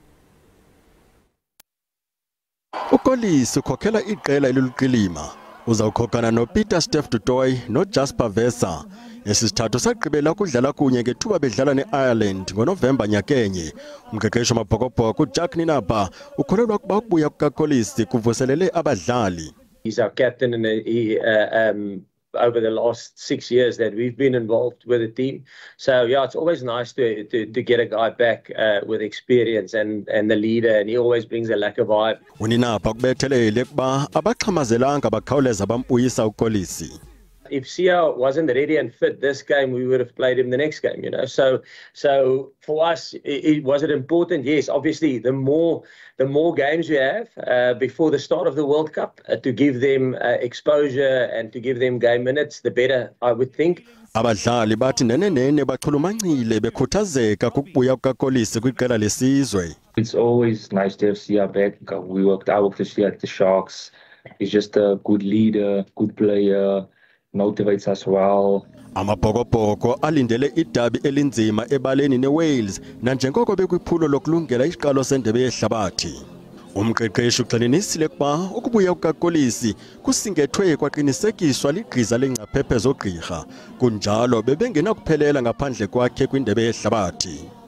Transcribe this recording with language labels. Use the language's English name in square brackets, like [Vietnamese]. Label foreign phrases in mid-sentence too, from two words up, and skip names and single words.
[Xhosa] uKolisi ukhokhela iqela eliluqilima. Uza kukhokana noPeter Steph Dutoy noJasper Vesa. Esisithathu sagqibela ukudlala kunye ngethuba bedlala neIreland ngoNovemba nyakenye. Umqeqeshi wamabhokobhoko uJack Iindaba ukholelwa ukuba ukubuya kukaKolisi kuvuselele abadlali. [English] He's our captain and over the last 6 years that we've been involved with the team. So yeah, it's always nice to get a guy back with experience and the leader, and he always brings a lack of vibe. [Xhosa] Uninapha kubethelele kuba abaxhamazelanga bakhawuleza bampuyisa uKolisi. [English] If Sia wasn't ready and fit this game, we would have played him the next game, you know. So for us, was it important? Yes, obviously, the more games we have before the start of the World Cup to give them exposure and to give them game minutes, the better, I would think. [Xhosa] Abadlali bathi nene bachulumancile bekhuthazeka kukubuya kukaKolisi kwiqela lesizwe. [English] It's always nice to have Sia back. I worked with Sia at the Sharks. He's just a good leader, good player. Motivates us well. [Xhosa] Amabhokobhoko alindele idabi elinzima ebaleni neWales nanjengoko bekwiphulo lokulungela isiqalo sendebe yehlabathi. Umqeqeshi uxelenisile kuba ukubuya kukaKolisi kusingethwe kwaqinisekiswa ligqiza lengcaphephe zogqirha kunjalo bebengenakuphelela ngaphandle kwakhe kwindebe yehlabathi.